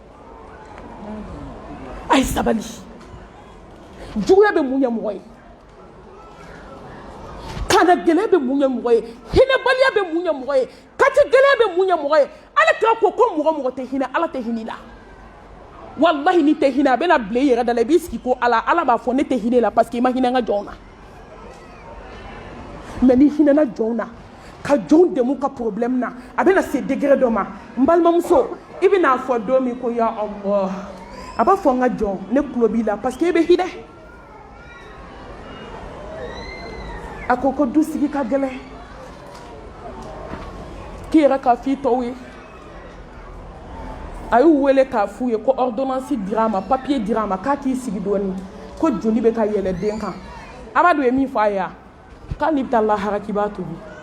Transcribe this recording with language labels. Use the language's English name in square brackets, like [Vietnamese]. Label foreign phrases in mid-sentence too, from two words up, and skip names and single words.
[Bambara] a ye sabali juguya bɛ mun ye mɔgɔ ye kana gɛlɛya bɛ mun ye mɔgɔ ye hinɛbaliya bɛ mun ye mɔgɔ ye kati gɛlɛya bɛ mun ye mɔgɔ ye ala kira ko mɔgɔ tɛ hinɛ ala tɛ hinɛ la wallahi ni tɛ hinɛ a bɛna bila i yɛrɛ da la i b'i sigi ko ala b'a fɔ ne tɛ hinɛ la [French] parce que [Bambara] i ma hinɛ n ka jɔnw na mɛ ni hinɛna jɔnw na ka jɔnw dɛmɛ ka problème na a bɛna se degré dɔ ma n balimamuso i bɛna fɔ don min ko [Arabic] يا الله [Bambara] a b'a fɔ n ka jɔn ne tulo b'i la [French] parce que [Bambara] i bɛ hinɛ a ko du sigi ka gɛlɛn k'i yɛrɛ k'a f'i tɔw ye a y'u wele k'a f'u ye ko ordonnance dira a ma papier dira a ma k'a k'i sigi dɔɔni ko joli bɛ ka yɛlɛ den kan Amadu ye min fɔ a ye k'ale bɛ taa lahara k'i b'a tobi